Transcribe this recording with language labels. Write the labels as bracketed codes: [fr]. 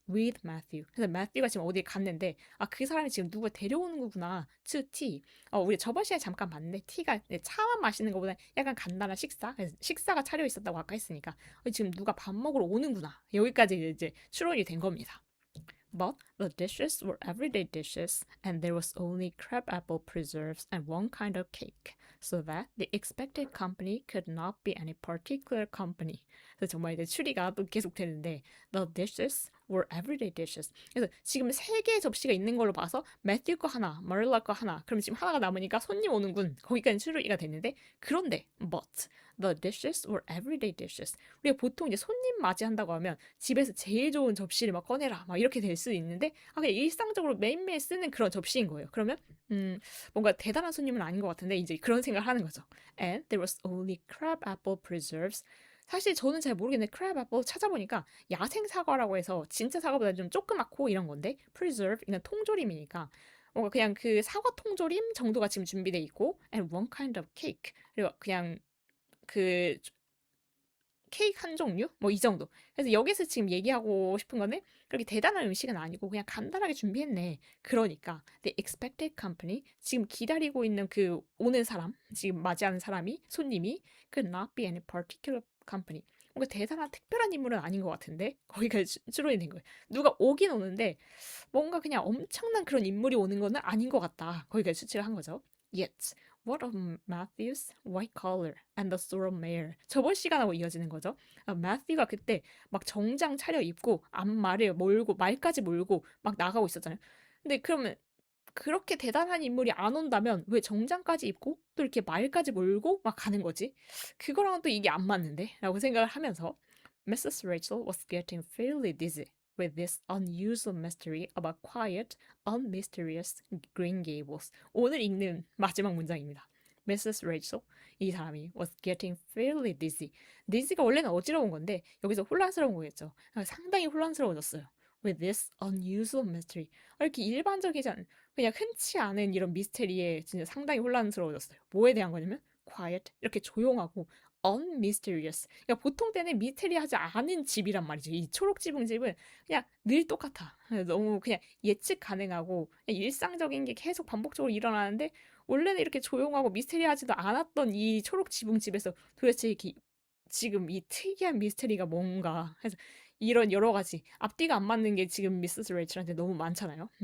[en] With Matthew. [ko] 그래서 Matthew가 지금 어디에 갔는데 그 사람이 지금 누굴 데려오는 거구나. [en] To tea. [ko] 우리 저번 시간에 잠깐 봤는데 tea가 차만 마시는 것보다 약간 간단한 식사. 그래서 식사가 차려 있었다고 아까 했으니까 지금 누가 밥 먹으러 오는구나. 여기까지 이제 추론이 된 겁니다. [en] But the dishes were everyday dishes, and there was only crabapple preserves and one kind of cake, so that the expected company could not be any particular company. [ko] 그래서 정말 이제 추리가 또 계속 되는데, [en] the dishes were everyday dishes. [ko] 그래서 지금 세 개의 접시가 있는 걸로 봐서 매튜 거 하나, 마릴라 거 하나, 그럼 지금 하나가 남으니까 손님 오는군. 거기까지 추리가 됐는데, 그런데 [en] but the dishes were everyday dishes. [ko] 우리가 보통 이제 손님 맞이한다고 하면 집에서 제일 좋은 접시를 막 꺼내라 막 이렇게 될 수 있는데 그냥 일상적으로 매일매일 쓰는 그런 접시인 거예요. 그러면 뭔가 대단한 손님은 아닌 것 같은데 이제 그런 생각을 하는 거죠. [en] And there was only crabapple preserves. [ko] 사실 저는 잘 모르겠는데 crabapple 찾아보니까 야생 사과라고 해서 진짜 사과보다 좀 조그맣고 이런 건데 preserve 이건 통조림이니까 뭔가 그냥 그 사과 통조림 정도가 지금 준비돼 있고 [en] and one kind of cake. [ko] 그리고 그냥 그 케이크 한 종류? 뭐 이 정도. 그래서 여기서 지금 얘기하고 싶은 거는 그렇게 대단한 음식은 아니고 그냥 간단하게 준비했네. 그러니까 [en] the expected company [ko] 지금 기다리고 있는 그 오는 사람, 지금 맞이하는 사람이 손님이 [en] could not be any particular company. [ko] 뭔가 대단한 특별한 인물은 아닌 것 같은데 거기까지 추론이 된 거예요. 누가 오긴 오는데 뭔가 그냥 엄청난 그런 인물이 오는 거는 아닌 것 같다. 거기까지 추측을 한 거죠. [en] Yet, what of Matthew's white collar and the sorrel mare? [ko] 저번 시간하고 이어지는 거죠. 마thews 그때 막 정장 차려입고 앞말을 몰고 말까지 몰고 막 나가고 있었잖아요. 근데 그러면 그렇게 대단한 인물이 안 온다면 왜 정장까지 입고 또 이렇게 말까지 몰고 막 가는 거지? 그거랑은 또 이게 안 맞는데? 라고 생각을 하면서 Mrs. [en] Rachel was getting fairly dizzy with this unusual mystery about quiet, unmysterious Green Gables. [ko] 오늘 읽는 마지막 문장입니다. [en] Mrs. [ko] Rachel, 이 사람이 [en] was getting fairly dizzy. [ko] dizzy가 원래는 어지러운 건데 여기서 혼란스러운 거겠죠. 상당히 혼란스러워졌어요. [en] With this unusual mystery. [ko] 이렇게 일반적이지 않은 그냥 흔치 않은 이런 미스테리에 진짜 상당히 혼란스러워졌어요. 뭐에 대한 거냐면 quiet 이렇게 조용하고 unmysterious. 그러니까 보통 때는 미스테리하지 않은 집이란 말이죠. 이 초록지붕 집은 그냥 늘 똑같아. 너무 그냥 예측 가능하고 그냥 일상적인 게 계속 반복적으로 일어나는데 원래는 이렇게 조용하고 미스테리하지도 않았던 이 초록지붕 집에서 도대체 이렇게 지금 이 특이한 미스테리가 뭔가 해서 이런 여러 가지 앞뒤가 안 맞는 게 지금 미세스 레이첼한테 너무 많잖아요.